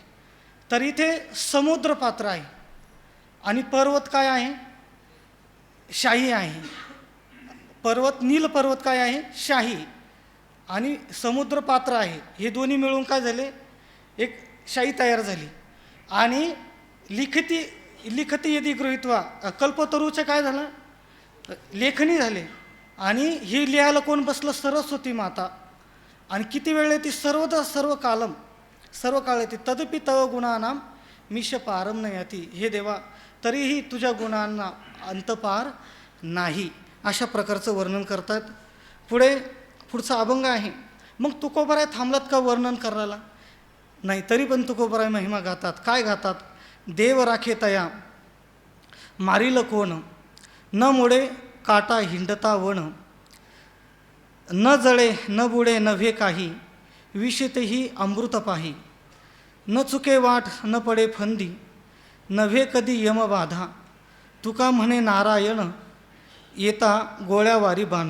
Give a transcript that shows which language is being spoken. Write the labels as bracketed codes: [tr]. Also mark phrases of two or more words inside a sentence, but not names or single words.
[mr] तर इथे समुद्र पात्र आहे आणि पर्वत काय आहे, शाही आहे. पर्वत नील पर्वत काय आहे, शाही, आणि समुद्र पात्र आहे. हे दोन्ही मिळून काय झाले, एक शाही तयार झाली. आणि [sa] लिखती यदि गृहीत्वा [mr] कल्पतरूचं काय झालं, लेखणी झाले. आणि ही लिहायला कोण बसलं? सरस्वती माता. आणि किती वेळ ती [sa] सर्व कालम [mr] सर्व काळ येते. [sa] तदपि तव गुणानाम मीश पारम न याती. [mr] हे देवा, तरीही तुझ्या गुणांना अंतपार नाही. अशा प्रकारचं वर्णन करतात. पुढचा अभंग आहे. मग तुकोबराय थांबलात का वर्णन करायला? नाही, तरी पण तुकोबराय महिमा गातात. काय गातात? देव राखे तया मारील कोण, न मोडे काटा हिंडता वन, न जळे न बुडे नव्हे काही, विषतेही अमृत पाही, न चुके वाट न पडे फंदी, नव्हे कधी यम बाधा, तुका म्हणे नारायण येता गोळ्यावारी बाण.